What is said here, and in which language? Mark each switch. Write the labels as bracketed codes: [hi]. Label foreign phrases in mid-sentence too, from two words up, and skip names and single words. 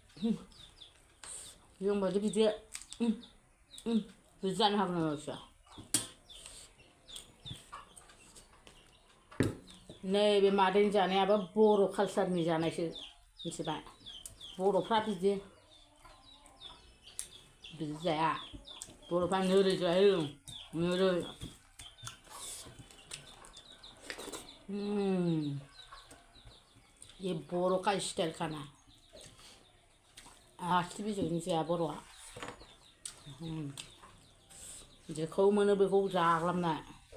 [brx] जों बादि बिदि जानो हागोन नामा बिसोर नैबे मादैनि जानायाबो बर' कालचारनि जानायसो मिथिबाय बर'फ्रा बिदि जाया बर'फ्रा नोरै जायो नोरै [hi] ये बड़' का स्टाइल खाना [brx] आखि बिजौजों जाया बर'आ जेखौ मोनो बेखौ जाग्लाबना